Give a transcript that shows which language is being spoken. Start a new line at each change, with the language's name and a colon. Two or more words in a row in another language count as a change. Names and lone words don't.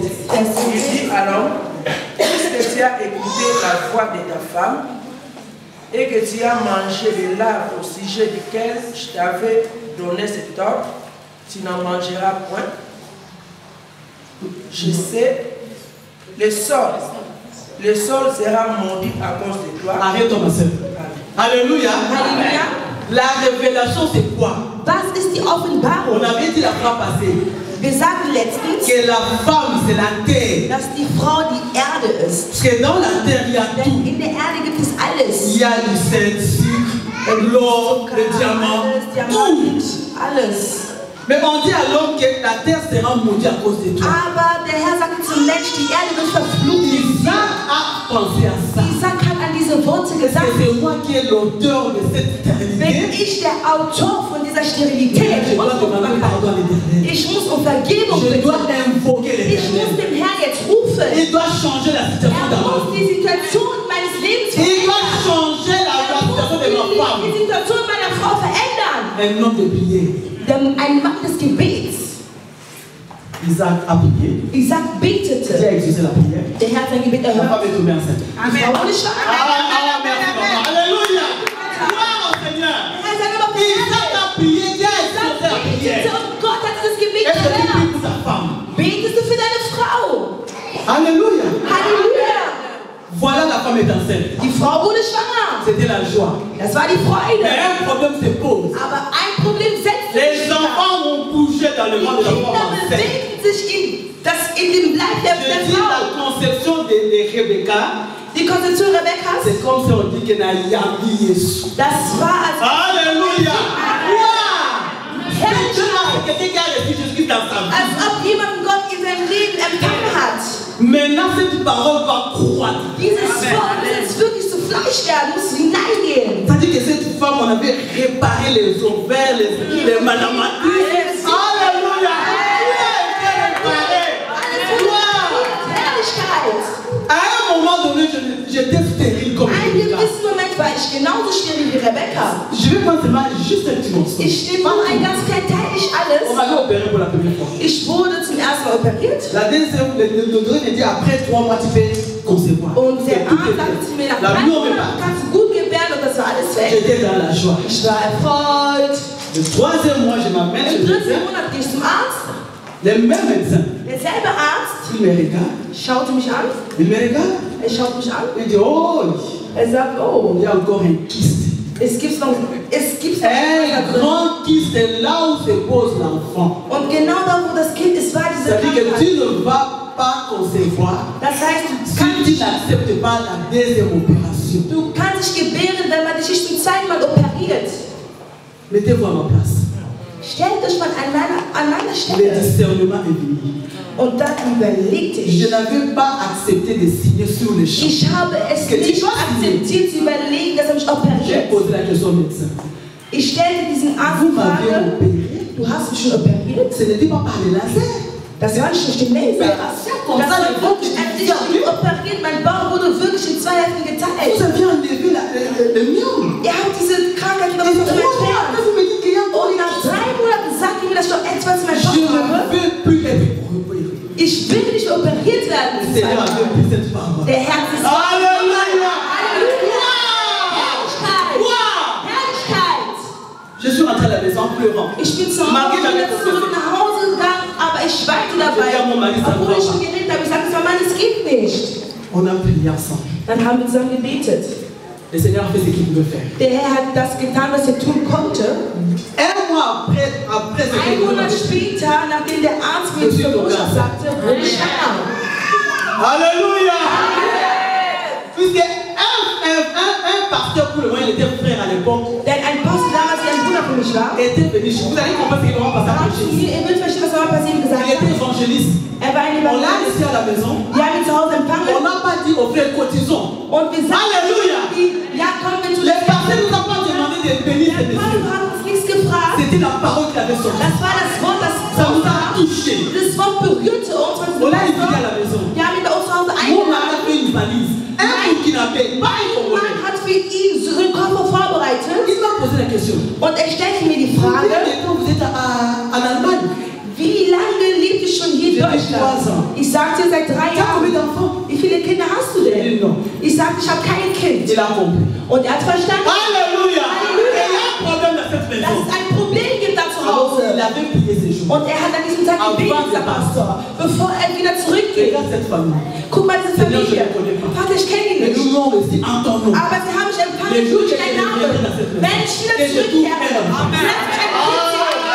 French: Il dit à l'homme, puisque tu as écouté la voix de ta femme et que tu as mangé de l'arbre au sujet duquel je t'avais donné cet ordre, tu n'en mangeras point. Je sais, le sol sera maudit à cause de toi. Arrête-toi, ma soeur. Alléluia.
German: Halleluja.
French: La révélation, c'est quoi?
German: Was ist die Offenbarung?
French: On avait dit la fois passée
German: Wir sagten letztens,
French: que la femme c'est la terre.
German: dass die Frau die Erde ist.
French: Parce que dans la terre il y a
German: Denn
French: tout.
German: in der Erde gibt es alles.
French: Il y a du sel, du sucre, l'or, le diamant,
German: alles,
French: tout.
German: Diamant, alles.
French: Mais on dit à l'homme que la terre sera maudite à cause de toi.
German: Aber der Herr sagte zum Mensch, die Erde wird verflucht.
French: Isaac a pensé à ça.
German: Isaac hat an diese Worte
French: Parce
German: gesagt,
French: que c'est moi qui est l'auteur de cette
German: bin
French: éternité.
German: ich der Autor von dieser Sterilität.
French: Je dois demander pardon à l'Éternel.
German: Ich muss um Vergebung
French: Je dois
German: bitten.
French: invoquer
German: Ich muss
French: l'Éternel.
German: dem Herrn jetzt rufen.
French: Il doit changer la situation
German: Er
French: d'avant.
German: muss die Situation meines Lebens
French: Il
German: verändern.
French: doit changer la situation de ma femme.
German: Die Situation meiner Frau verändern.
French: Un homme de prière.
German: Ein Mann des Gebets.
French: Isaac a prié.
German: Isaac
French: Dieu
German: betete.
French: a exaucé la prière.
German: Der Herr hat sein Gebet
French: La
German: erhört.
French: femme est tombée enceinte.
German: Die Frau wurde schwanger.
French: Merci maman. Alléluia. Gloire au Seigneur.
German: Der Herr sagt aber,
French: Isaac a prié. Dieu a exaucé la
German: betete
French: prière.
German: und Gott hat dieses Gebet
French: Est-ce que tu pries
German: erhört.
French: pour ta femme?
German: Betest du für deine Frau?
French: Alléluia.
German: Halleluja.
French: Voilà, la femme est enceinte.
German: Die Frau wurde schwanger.
French: C'était la joie.
German: Das war die
French: Mais
German: Freude.
French: un problème se pose.
German: Aber ein Problem setzt
French: Les
German: sich.
French: enfants vont bouger dans le
German: Die
French: ventre de la
German: Kinder
French: femme enceinte.
German: bewegen sich in dem Leib der
French: Je dis
German: Frau.
French: la conception de Rebecca,
German: Die Konzeption Rebekkas,
French: c'est comme si on dit qu'elle a yabi Jésus.
German: das war als
French: Alléluia. Wow. C'est quelqu'un qui a reçu Jésus dans sa vie.
German: ob jemand Gott in seinem Leben empfangen hat.
French: Maintenant, cette parole va croître.
German: Dieses Wort muss jetzt wirklich zu Fleisch werden, muss hineingehen.
French: C'est-à-dire que cette femme, on avait réparé les ovaires, les malamatrices. Alléluia.
German: Herrlichkeit.
French: À un moment donné, j'étais stérile comme
German: Einen
French: Rebecca.
German: gewissen Moment war ich genauso steril wie Rebekka.
French: Je vais prendre seulement juste un petit morceau.
German: Ich nehme nur ein ganz klein Teil, nicht
French: On
German: alles.
French: m'avait opéré pour la première fois.
German: Ich wurde zum ersten Mal operiert.
French: La deuxième, le docteur m'a dit après 3 mois, tu peux concevoir.
German: Und der
French: Et tout
German: Arzt
French: était-
German: sagte zu mir, nach
French: La
German: 3
French: vie, on est
German: Monaten
French: pas.
German: kannst du gut gebären und das war alles weg.
French: J'étais dans la joie.
German: Ich war erfreut.
French: Le troisième mois, je m'amène chez
German: Im
French: le
German: 3.
French: médecin.
German: Monat gehe ich zum Arzt.
French: Le même médecin,
German: Derselbe Arzt
French: il me regarde.
German: schaute mich an.
French: Il me regarde.
German: Er schaut mich an.
French: Il dit, oh,
German: Er sagt, oh,
French: il y a encore un kyste.
German: es gibt noch
French: Un grand kyste, c'est là où se pose l'enfant.
German: Und genau da, wo das Kind ist, war diese
French: C'est-à-dire que
German: Krankheit.
French: tu ne vas pas concevoir
German: Das heißt, du
French: si
German: kannst,
French: tu n'acceptes pas la deuxième opération.
German: du kannst dich gebären, wenn man dich nicht zum zweiten Mal operiert.
French: Mettez-vous à ma place.
German: Stellt euch mal an meiner
French: Le
German: Stelle.
French: discernement est venu.
German: Und dann überlegte
French: Je
German: ich.
French: n'avais pas accepté de signer sur le champ.
German: Ich habe es nicht akzeptiert zu überlegen, dass er mich
French: J'ai
German: operiert.
French: posé la question au médecin.
German: Ich stellte diesen Arzt
French: Vous
German: die
French: m'avez
German: Frage,
French: opéré.
German: du hast mich schon operiert?
French: Ce n'était pas par les laser.
German: Das war nicht durch den Laser. Das war wirklich ein Licht operiert. Mein Bauch wurde wirklich in 2 Hälften
French: Vous
German: geteilt.
French: aviez enlevé le mien.
German: Ihr habt diese Krankheit
French: Et
German: wieder von mir
French: 3 mois
German: entfernt.
French: après, vous me dites qu'il y a encore
German: Und
French: une
German: nach 3 Monaten sagt ihr mir, dass ich noch etwas in meinem
French: Je
German: Bauch habe.
French: ne veux plus être opéré.
German: Ich will nicht mehr operiert werden.
French: Le Seigneur a fait cette parole.
German: Der Herr ist
French: Alléluia.
German: Halleluja. Herrlichkeit. Wow. Herrlichkeit.
French: Je suis rentré à la maison en pleurant.
German: Ich bin zu Hause
French: Malgré j'avais
German: wieder zurück
French: confessé.
German: nach Hause gegangen, aber ich weinte dabei. Ja, Mama, die Obwohl sagt, ich schon geredet habe, ich sagte, Mann, es geht nicht.
French: On a prié ensemble.
German: Dann haben wir zusammen gebetet.
French: Le Seigneur a fait ce qu'il pouvait faire.
German: Der Herr hat das getan, was er tun konnte.
French: Un mois après ce
German: Ein
French: qu'il
German: Monat
French: pouvait faire.
German: später, nachdem der Arzt mir
French: Je suis
German: zur Botschaft
French: tombé
German: sagte, wurde ich schwanger.
French: Alléluia. Puisque un pasteur, pour le moment, il était frère à l'époque,
German: Denn ein Pastor damals, der ein Bruder für mich war,
French: était venu chez vous. Vous allez comprendre ce qu'il va passer après chez
German: ihr wird verstehen, was damals passiert gesagt
French: Il était
German: hat.
French: évangéliste.
German: Er war ein
French: On l'a
German: Evangelist.
French: laissé à la maison.
German: Wir haben ihn zu Hause
French: On
German: empfangen.
French: n'a pas dit aux frères cotisons.
German: Und wir sagten,
French: Alléluia.
German: ja, kommen wir zu
French: Les pasteurs ne nous ont pas demandé de bénir ces
German: Der
French: messieurs.
German: Pastor hat uns nichts gefragt.
French: C'était la parole qui avait sorti.
German: Das war das Wort, das
French: Ça nous a touché.
German: Das Wort berührte uns.
French: On l'a invité à la maison.
German: Wir haben ihn bei uns zu Hause
French: Mon mari a
German: eingeladen.
French: fait une valise. Un Burkinabé, pas un
German: Mein
French: Congolais.
German: Mann hat für ihn so einen Koffer vorbereitet.
French: Il m'a posé la question.
German: Und er stellte mir die
French: Combien
German: Frage,
French: de temps vous êtes en Allemagne?
German: wie lange lebt ihr schon hier in Deutschland? Ich sagte, seit 3
French: Tu as combien
German: Jahren.
French: d'enfants?
German: Wie viele Kinder hast du
French: Il
German: denn?
French: dit non.
German: Ich sagte, ich habe kein Kind.
French: Il a compris.
German: Und er hat verstanden,
French: Alléluia. Alléluia. Et il y a un problème dans cette
German: dass
French: maison.
German: es ein Problem gibt da zu
French: Alors, il
German: Hause.
French: avait prié ces jours.
German: Und er hat an diesem Tag gebetet, dieser Pastor, bevor er wieder zurückgeht.
French: Regarde cette famille.
German: Guck mal, diese
French: Seigneur, je
German: Familie.
French: ne connais pas.
German: Vater, ich kenne ihn
French: Mais
German: nicht.
French: nous l'avons reçu en ton nom.
German: Aber sie haben mich empfangen
French: Les jours
German: durch
French: que
German: deinen
French: je
German: Namen.
French: viendrai dans cette maison.
German: Wenn ich wieder
French: Et je
German: zurückkehre,
French: t'ouvre.
German: lass mich ein Kind